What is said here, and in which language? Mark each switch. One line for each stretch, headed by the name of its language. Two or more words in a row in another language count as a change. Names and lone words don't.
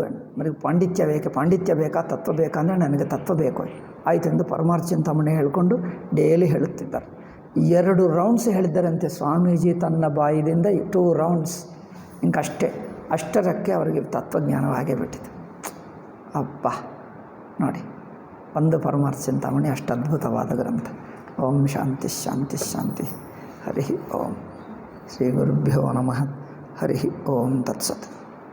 Kannada: ನನಗೆ ಪಾಂಡಿತ್ಯ ಬೇಕಾ, ತತ್ವ ಬೇಕಾ ಅಂದರೆ ನನಗೆ ತತ್ವ ಬೇಕು ಆಯಿತು ಎಂದು ಪರಮಾರ್ಥ ಚಿಂತಾಮಣಿ ಹೇಳಿಕೊಂಡು ಡೈಲಿ ಹೇಳುತ್ತಿದ್ದಾರೆ. 2 ರೌಂಡ್ಸ್ ಹೇಳಿದ್ದಾರಂತೆ ಸ್ವಾಮೀಜಿ ತನ್ನ ಬಾಯಿದಿಂದ. 2 ರೌಂಡ್ಸ್ ಇಂಕಷ್ಟೇ. ಅಷ್ಟರಕ್ಕೆ ಅವರಿಗೆ ತತ್ವಜ್ಞಾನವಾಗೇ ಬಿಟ್ಟಿತು. ಅಪ್ಪ ನೋಡಿ, ಒಂದು ಪರಮಾರ್ಥ ಚಿಂತಾಮಣಿ ಅಷ್ಟು ಅದ್ಭುತವಾದ ಗ್ರಂಥ.
Sanskrit: ಓಂ ಶಾಂತಿ ಶಾಂತಿ ಶಾಂತಿ. ಹರಿ ಓಂ. ಶ್ರೀ ಗುರುಭ್ಯೋ ನಮಃ. ಹರಿ ಓಂ ತತ್ಸತ್.